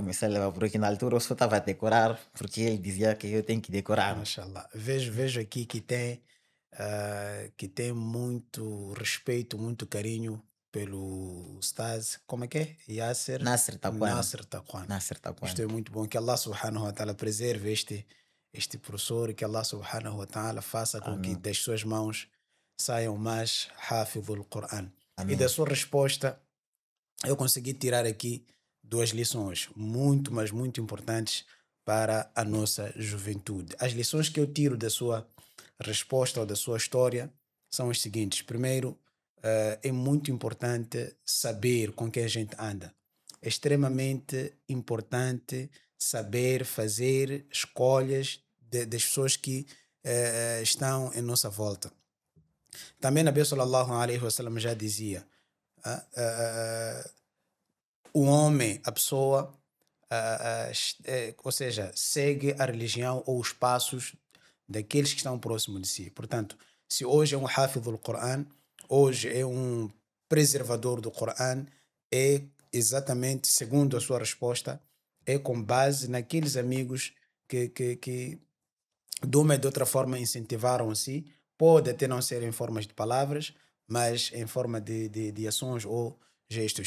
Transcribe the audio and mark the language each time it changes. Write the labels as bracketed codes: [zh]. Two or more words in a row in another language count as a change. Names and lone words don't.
[pt] comecei a levar, porque na altura eu só estava a decorar, porque ele dizia que eu tenho que decorar. mashallah. Vejo aqui que tem muito respeito, muito carinho pelo Ustaz. Como é que é? Yasser Nasser Taquan, Nasser Taqwan. Nasser Isto Taquan. é muito bom. Que Allah [ar] سبحانه وتعالى [pt] preserve este professor e que Allah [ar] سبحانه وتعالى [pt] faça com que Amém, das suas mãos saiam mais [ar] حافظ القرآن. [pt] E da amém. sua resposta, eu consegui tirar aqui duas lições muito, mas muito importantes para a nossa juventude. As lições que eu tiro da sua resposta ou da sua história são as seguintes. Primeiro, é muito importante saber com quem a gente anda. É extremamente importante saber fazer escolhas das pessoas que estão em nossa volta. Também Nabi [ar] صلى الله عليه وسلم [pt] já dizia, ah, ah, ah, o homem, a pessoa, ou seja, segue a religião ou os passos daqueles que estão próximos de si. Portanto, se hoje é um hafid do Coran, hoje é um preservador do Coran, é exatamente, segundo a sua resposta, é com base naqueles amigos que de uma e de outra forma incentivaram-se, pode até não ser em formas de palavras, mas em forma de ações ou gestos.